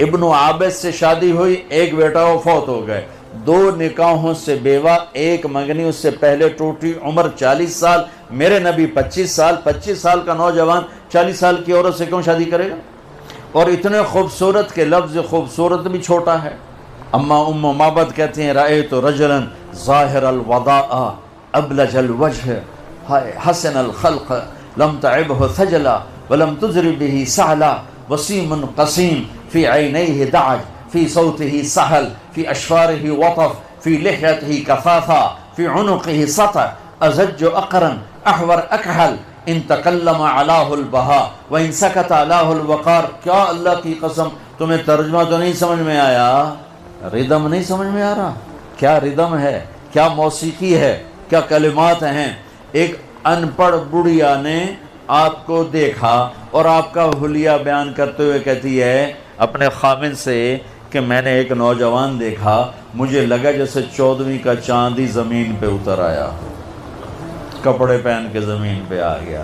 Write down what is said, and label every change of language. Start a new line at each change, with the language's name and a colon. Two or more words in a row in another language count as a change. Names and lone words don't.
Urdu: ابن عابد سے شادی ہوئی, ایک بیٹا, وہ فوت ہو گئے. 2 نکاحوں سے بیوہ, ایک منگنی اس سے پہلے ٹوٹی, عمر 40 سال. میرے نبی 25 سال. 25 سال کا نوجوان 40 سال کی عورت سے کیوں شادی کرے گا؟ اور اتنے خوبصورت کے لفظ خوبصورت بھی چھوٹا ہے. اما ام معبد کہتے ہیں
Arabic: رأیت رجلا ظاہر الوداء ابلج الوجہ حسن الخلق لم تعبہ ثجلا ولم تزر به سعلا وسیم قسیم فی عینیہ دعج فی صوتہ سہل فی اشفارہ وطف فی لحیتہ کثافہ فی عنقہ سطع ازج اقرن احور اکحل ان تکلم علاہ البہا وان سکت علاہ الوقار.
Urdu: کیا اللہ کی قسم, تمہیں ترجمہ تو نہیں سمجھ میں آیا؟ ردم نہیں سمجھ میں آ رہا؟ کیا ردم ہے, کیا موسیقی ہے, کیا کلمات ہیں. ایک ان پڑھ بڑھیا نے آپ کو دیکھا اور آپ کا حلیہ بیان کرتے ہوئے کہتی ہے اپنے خامن سے کہ میں نے ایک نوجوان دیکھا, مجھے لگا جیسے 14ویں کا چاند ہی زمین پہ اتر آیا, کپڑے پہن کے زمین پہ آ گیا.